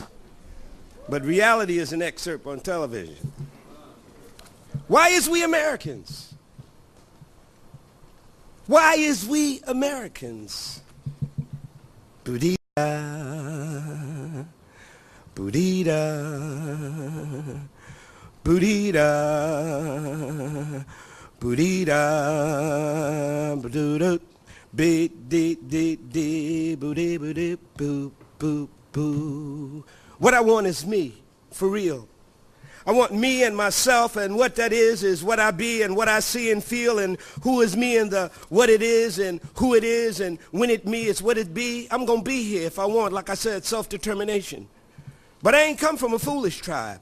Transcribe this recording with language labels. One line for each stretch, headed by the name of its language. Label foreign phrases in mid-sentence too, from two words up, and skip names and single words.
English: But reality is an excerpt on television. Why is we Americans? Why is we Americans? Boudita, boudita, boudita, boudita, boudita. Beep, dee, dee, dee, boo, dee, boo, dee, boo, boo, boo. What I want is me, for real. I want me and myself, and what that is what I be and what I see and feel, and who is me and the what it is and who it is, and when it me is what it be. I'm going to be here if I want, like I said, self-determination. But I ain't come from a foolish tribe.